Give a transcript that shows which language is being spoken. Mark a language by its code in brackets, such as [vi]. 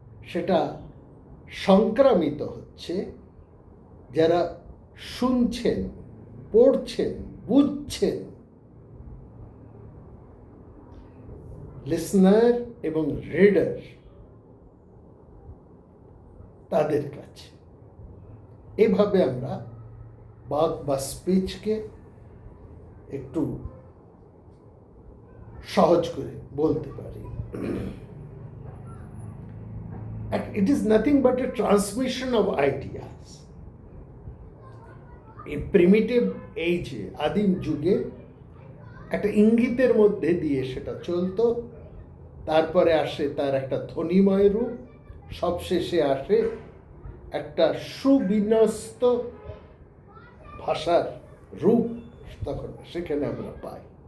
[bn] সেটা সংক্রামিত হচ্ছে যারা শুনছেন, পড়ছেন, বুঝছেন, লিসনার এবং রিডার, তাদের কাছে। এভাবে আমরা বাক বা স্পিচকে একটু সহজ করে বলতে পারি। [en] It is nothing but a transmission of ideas. [bn] এই প্রিমিটিভ এইজে, আদিম যুগে, একটা ইঙ্গিতের মধ্যে দিয়ে সেটা চলতো। তারপরে আসে তার একটা ধ্বনিময় রূপ, সবশেষে আসে একটা সুবিন্যস্ত ভাষার রূপ, তখন সেখানে আমরা পাই।